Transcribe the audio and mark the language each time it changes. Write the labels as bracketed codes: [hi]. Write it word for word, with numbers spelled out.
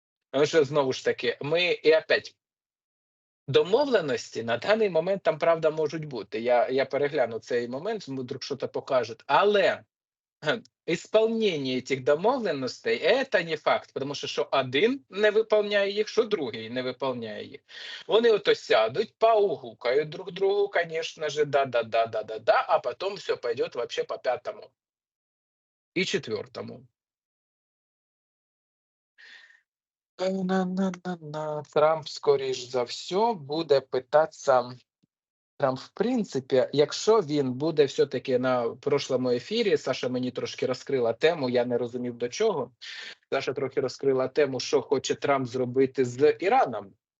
[uk] Тому що, знову ж таки, ми і опять домовленості на даний момент там, правда, можуть бути. Я, я перегляну цей момент, ми вдруг щось покаже. Але Га, [ru] исполнение этих домовленностей это не факт, [uk] тому що що один не виповняє їх, що другий не виповняє їх. Вони ото сядуть, поугукають друг другу, [ru] конечно же, да, да, да, да, да, да, а потом все пойдет вообще по пятому и четвертому. Та-на-на-на-на. [uk] Трамп, скоріш за все, буде питатися. Трамп, в принципі, якщо він буде все-таки на прошлому ефірі, Саша мені трошки розкрила тему, я не розумів до чого. Саша трохи розкрила тему, що хоче Трамп зробити з Іраном.